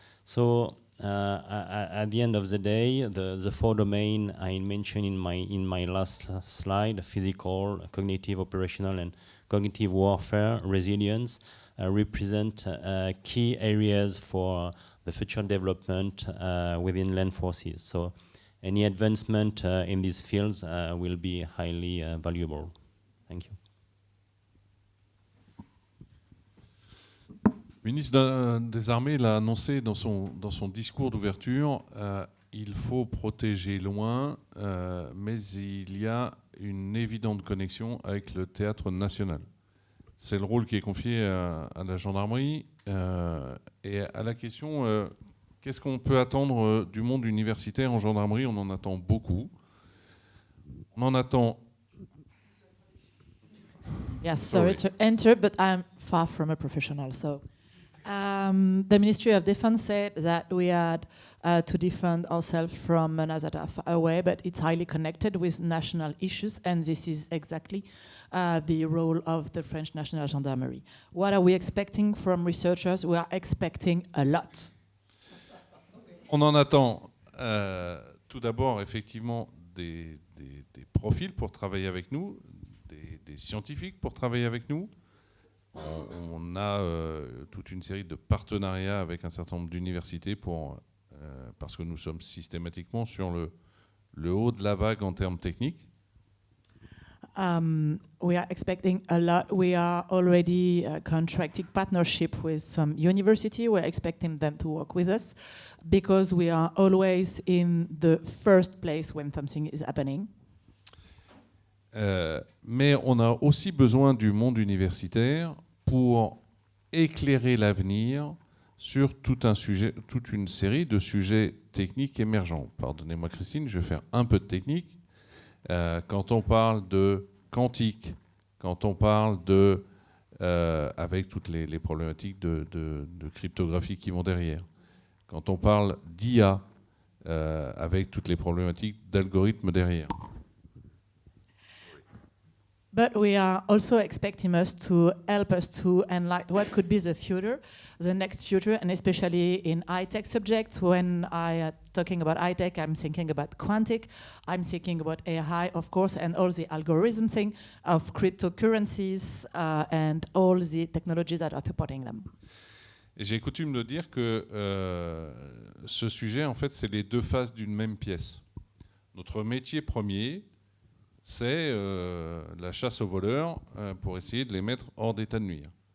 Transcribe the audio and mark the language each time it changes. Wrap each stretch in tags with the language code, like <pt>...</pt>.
<en>So at the end of the day, the 4 domains I mentioned in my last slide, physical, cognitive, operational, and cognitive warfare resilience, represent key areas for the future development within land forces. So any advancement in these fields will be highly valuable. Thank you.</en> <fr>Le ministre des Armées l'a annoncé dans son discours d'ouverture, il faut protéger loin, mais il y a une évidente connexion avec le théâtre national. C'est le rôle qui est confié à la gendarmerie. Et à la question, qu'est-ce qu'on peut attendre du monde universitaire en gendarmerie? On en attend beaucoup. On en attend...</fr> <en>Yes, sorry to enter, but I'm far from a professional, so... the Ministry of Defense said that we had to defend ourselves from menaces that are far away, but it's highly connected with national issues, and this is exactly the role of the French National Gendarmerie. What are we expecting from researchers? We are expecting a lot.</en> <fr>On en attend tout d'abord effectivement des profils pour travailler avec nous, des scientifiques pour travailler avec nous. On a toute une série de partenariats avec un certain nombre d'universités parce que nous sommes systématiquement sur le haut de la vague en termes techniques.</fr> <en>We are expecting a lot. We are already contracting partnership with some university. We're expecting them to work with us because we are always in the first place when something is happening.</en> <fr>Mais on a aussi besoin du monde universitaire pour éclairer l'avenir sur toute une série de sujets techniques émergents. Pardonnez-moi Christine, je vais faire un peu de technique. Quand on parle de quantique, quand on parle avec toutes les problématiques de cryptographie qui vont derrière, quand on parle d'IA, avec toutes les problématiques d'algorithmes derrière.</fr> <en>But we are also expecting us to help us to enlighten what could be the future, the next future, and especially in high-tech subjects. When I am talking about high-tech, I'm thinking about quantic, I'm thinking about AI, of course, and all the algorithm thing of cryptocurrencies and all the technologies that are supporting them.</en> <fr>Et j'ai coutume de dire que ce sujet, en fait, c'est les deux faces d'une même pièce. Notre métier premier, c'est la chasse aux voleurs pour essayer de les mettre hors d'état de nuire.</fr>